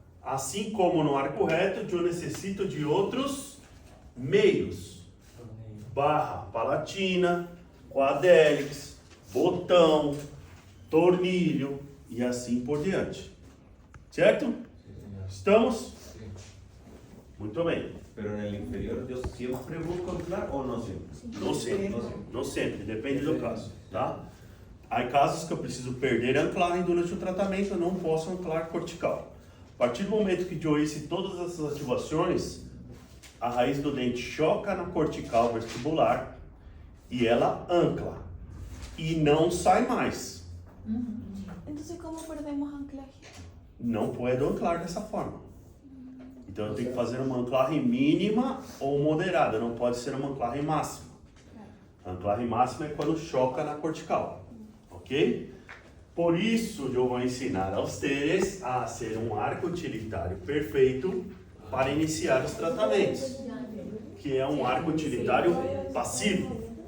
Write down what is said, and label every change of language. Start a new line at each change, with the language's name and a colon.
Portuguese: Assim como no arco reto, eu necessito de outros meios. Barra palatina, quadélix, botão, tornilho e assim por diante. Certo? Estamos? Muito bem.
Spanish: Pero en el inferior yo siempre busco anclar o no siempre.
Portuguese: Não sempre, não sempre, depende do caso, tá? Há casos que eu preciso perder a anclagem durante o tratamento, eu não posso anclar cortical. A partir do momento que eu hice todas essas ativações, a raiz do dente choca na cortical vestibular e ela ancla e não sai mais.
Spanish: Entonces, ¿cómo perdemos anclaje?
Portuguese: Não pode anclar dessa forma. Então eu tenho que fazer uma anclagem mínima ou moderada, não pode ser uma anclagem máxima. A anclagem máxima é quando choca na cortical, ok? Por isso eu vou ensinar a vocês a ser um arco utilitário perfeito para iniciar os tratamentos, que é um arco utilitário passivo.